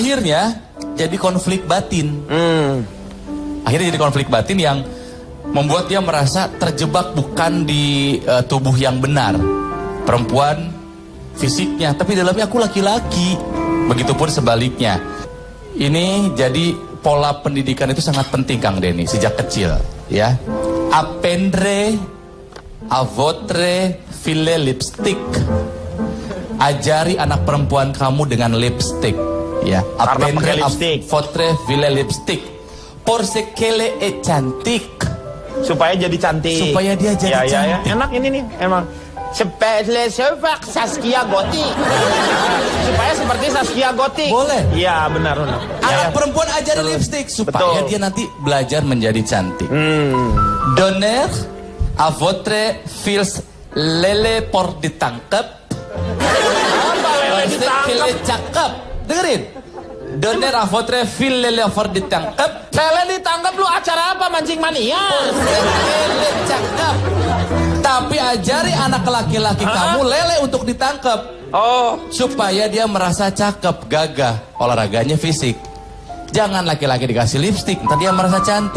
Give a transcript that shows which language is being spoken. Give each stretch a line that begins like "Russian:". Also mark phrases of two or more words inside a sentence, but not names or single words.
Indonesian: Akhirnya jadi konflik batin. Akhirnya jadi konflik batin yang membuat dia merasa terjebak bukan di tubuh yang benar. Perempuan fisiknya, tapi dalamnya aku laki-laki. Begitupun sebaliknya. Ini jadi pola pendidikan itu sangat penting Kang Denny sejak kecil, ya.
French: Apprendre à votre fille lipstick.
Indonesian: Ajari anak perempuan kamu dengan lipstick, ya.
French: Apprendre à votre fille lipstick. Pour ce qu'elle est cantik.
Indonesian: Supaya jadi cantik. Supaya dia jadi cantik. Enak ini nih, emang. Sepele sepak Saskia Gotik. Supaya seperti Saskia Gotik. Boleh. Iya, benar. Anak perempuan ajarin lipstick supaya dia nanti belajar menjadi cantik.
French: Donner à votre fils lele pour ditangkap.
Indonesian: Apa lele ditangkap? Cakep. Dengerin.
French: Donner à votre fils lele pour ditangkap.
Indonesian: Lele ditangkap lu acara apa, mancing mania? Lele cakep. Tapi ajari anak laki-laki kamu lele untuk ditangkap. Oh, supaya dia merasa cakep, gagah, olahraganya fisik. Jangan laki-laki dikasih lipstik, ntar dia merasa cantik.